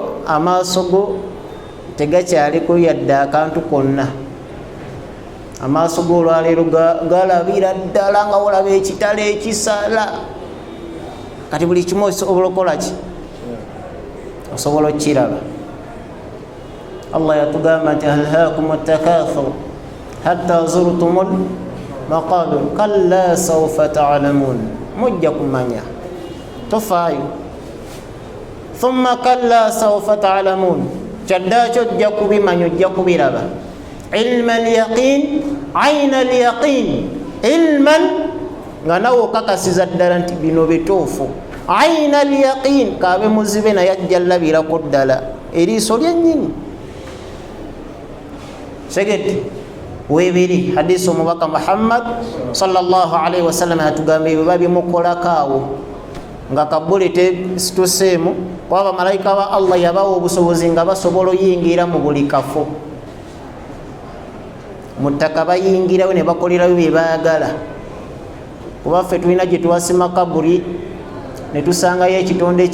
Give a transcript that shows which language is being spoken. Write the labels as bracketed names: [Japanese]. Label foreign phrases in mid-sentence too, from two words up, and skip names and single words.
[Ganda] amaaso go tegakyaliko yadde akantu konna amaaso go olwaleero galabira ddala nga olaba ekitala ekisala kati buli kimu osobola okukolaki osobola okukiraba allah yatugamba nti [Arabic] ألهاكم التكاثر حتى زرتم المقابر كلا سوف تعلمون [Ganda] mujja kumanya tofaayo [Arabic] ثم كلا سوف تعلمون [Ganda] kyaddakyo ojja kubimanya ojja kubiraba [Arabic] علم اليقين عين اليقين [Ganda] ilman nga nawe okakasiza ddala nti bino bituufu [Arabic] عين اليقين [Ganda] kaabe muzibe naye ajja labirako ddala eriiso lyennyini segedde webiri hadisi omubaka muhammad [Arabic] صلى الله عليه وسلم [Ganda] yatugamba ebyo babimukolako awo nga kabuli tetuseemu kuba bamalayika ba allah yabawa obusobozi nga basobola oyingira mu buli kafo mu ttaka bayingirayo ne bakolerayo bye baagala kuba ffe tulina gye tuwasima kabuli ne tusangayo ekitonde